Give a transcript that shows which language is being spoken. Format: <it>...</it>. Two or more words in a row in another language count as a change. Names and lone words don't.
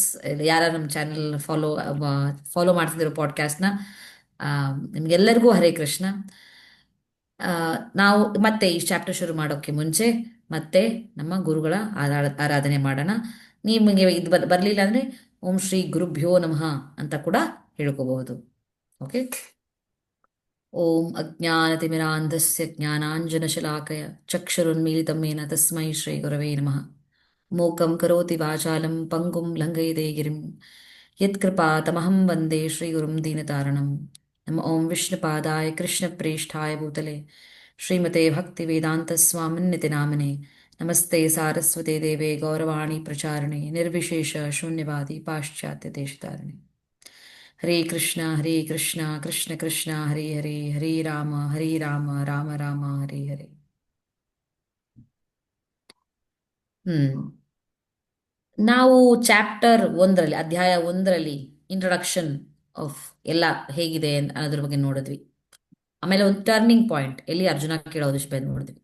<kn>ಯಾರ ನಮ್ಮ ಚಾನೆಲ್ ಫಾಲೋ ಮಾಡ್ತಿದ್ರು ಪಾಡ್ಕಾಸ್ಟ್ನ, ನಿಮ್ಗೆಲ್ಲರಿಗೂ</kn> <sa>ಹರೇ ಕೃಷ್ಣ.</sa> <kn>ಆ, ನಾವು ಮತ್ತೆ ಈ ಚಾಪ್ಟರ್ ಶುರು ಮಾಡೋಕ್ಕೆ ಮುಂಚೆ ಮತ್ತೆ ನಮ್ಮ ಗುರುಗಳ ಆರಾಧನೆ ಮಾಡೋಣ. ನಿಮಗೆ ಇದು ಬರಲಿಲ್ಲ ಅಂದರೆ</kn> <sa>ಓಂ ಶ್ರೀ ಗುರುಭ್ಯೋ ನಮಃ</sa> <kn>ಅಂತ ಕೂಡ ಹೇಳ್ಕೋಬಹುದು. ಓಕೆ.</kn> <sa>ಓಂ ಅಜ್ಞಾನತಿಮಿರಾಂಧಸ್ಯ ಜ್ಞಾನಾಂಜನಶಲಾಕಯ ಚಕ್ಷುರುನ್ಮೀಲಿತಂ ಯೇನ ತಸ್ಮೈ ಶ್ರೀ ಗುರವೇ ನಮಃ. ಮೂಕಂ ಕರೋತಿ ವಾಚಾಲಂ ಪಂಗುಂ ಲಂಘಯತೆ ಗಿರಿಂ ಯತ್ಕೃಪಾತಮಹಂ ವಂದೇ ಶ್ರೀಗುರುಂ ದೀನತಾರಣಂ. ನಮ ಓಂ ವಿಷ್ಣುಪಾದಾಯ ಕೃಷ್ಣಪ್ರೇಷ್ಠಾಯ ಭೂತಲೆ ಶ್ರೀಮತೆ ಭಕ್ತಿವೇದಾಂತ ಸ್ವಾಮಿನ್ನಿತಿ ನಾಮಿನೆ. ನಮಸ್ತೆ ಸಾರಸ್ವತೆ ದೇವೆ ಗೌರವಾಣಿ ಪ್ರಚಾರಣೆ ನಿರ್ವಿಶೇಷ ಶೂನ್ಯವಾದಿ ಪಾಶ್ಚಾತ್ಯ ದೇಶಧಾರಣೆ. ಹರೇ ಕೃಷ್ಣ ಕೃಷ್ಣ ಕೃಷ್ಣ ಹರೇ ಹರೇ, ಹರೇ ರಾಮ ರಾಮ ರಾಮ ಹರೇ ಹರೇ.</sa> <kn>ನಾವು ಚಾಪ್ಟರ್ 1ರಲ್ಲಿ, ಅಧ್ಯಾಯ 1ರಲ್ಲಿ</kn> <en>introduction of</en> <kn>ಎಲ್ಲ ಹೇಗಿದೆ ಅನ್ನೋದ್ರ ಬಗ್ಗೆ ನೋಡಿದ್ವಿ. ಆಮೇಲೆ ಒಂದು</kn> <en>turning point</en> <kn>ಎಲ್ಲಿ ಅರ್ಜುನ ಕೇಳೋದು ಬಗ್ಗೆ ನೋಡಿದ್ವಿ.</kn>